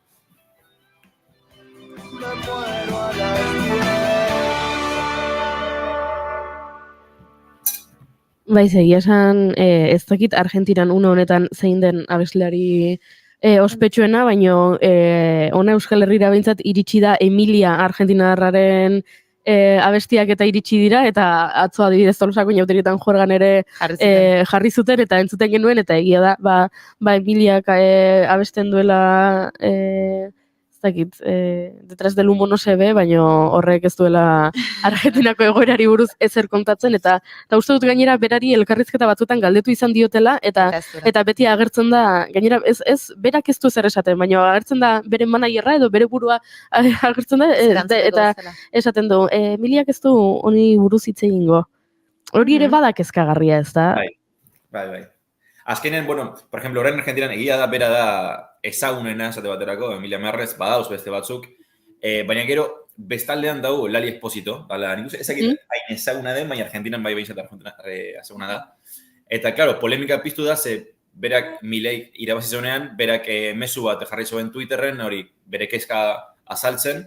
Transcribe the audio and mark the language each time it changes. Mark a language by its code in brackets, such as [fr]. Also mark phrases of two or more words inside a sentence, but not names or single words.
[eu] Bai, egia esan, ez dakit Argentinan une honetan zein den abeslari ospetsuena, baina ona Euskal Herrira behintzat iritsi da Emilia argentinarraren abestiak eta iritsi dira, eta atzo adibidez Tolosako inauterietan juergan ere jarri zuten, eta entzuten genuen, eta egia da, Emiliak abesten duela, ez dakit, [es] detrás del humo no se ve, [eu] baina horrek ez duela Argentinako egoerari buruz ezer kontatzen, eta uste dut gainera berari elkarrizketa batzuetan galdetu izan diotela, eta beti agertzen da, gainera ez berak ez du zer esaten, baina agertzen da bere managerra edo bere burua agertzen da, eta esaten du, Emiliak ez du honi buruz hitz egingo. Hori ere badak ezkagarria, ez da? Bai. Azkenen, [es] por ejemplo, [eu] orain Argentinan egia da bera da ezagunena, esate baterako, Emilia Merrez, badauz beste batzuk, baina gero bestaldean dago Lali Espósito, ezakit hain ezaguna den, baina Argentinan bai behintzat ezaguna da. Eta, klaro, polemika piztu da, ze berak Milei irabazi zuenean, berak mezu bat jarri zuen Twitterren, hori bere kezka azaltzen.